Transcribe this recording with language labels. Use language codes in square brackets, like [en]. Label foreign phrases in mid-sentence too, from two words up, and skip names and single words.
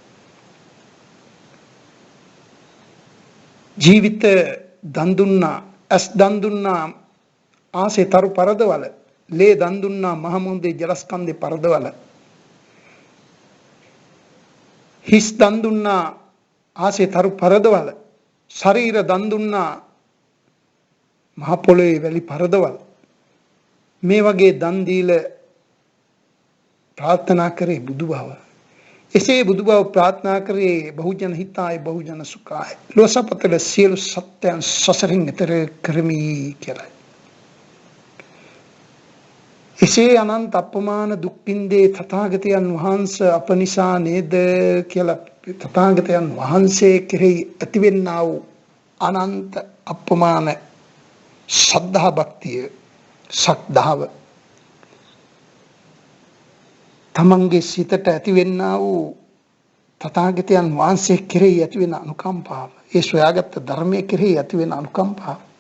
[si] ජීවිත දන් දුන්නා, ඇස් දන් දුන්නා ආසේ තරු පරදවල, ලේ දන් දුන්නා මහමුන්දේ ජලස්කන්ධේ පරදවල, හිස් දන් දුන්නා ආසේ තරු පරදවල, ශරීර දන් දුන්නා මහ පොළොවේ වැලි පරදවල. මේ වගේ දන් දීලා ප්‍රාර්ථනා කරේ බුදු බව. එසේ බුදු බව ප්‍රාර්ථනා කරේ [pi] බහුජන හිතාය බහුජන සුඛාය. [si] ලෝසපතල සියලු සත්‍යයන් සසරින් එතර කරමි කියලා. එසේ අනන්ත අපමාන දුක්ඛින්දේ තථාගතයන් වහන්සේ අප නිසා නේද කියලා තථාගතයන් වහන්සේ කෙරෙහි ඇතිවෙන්නා වූ අනන්ත අපමාන ශ්‍රද්ධා භක්තිය සක්දාව තමන්ගේ සිතට ඇතිවෙන්නා වූ තථාගතයන් වහන්සේ කෙරෙහි ඇතිවෙන අනුකම්පාව, ඒ සොයාගත් ධර්මයේ කෙරෙහි ඇතිවෙන අනුකම්පාව,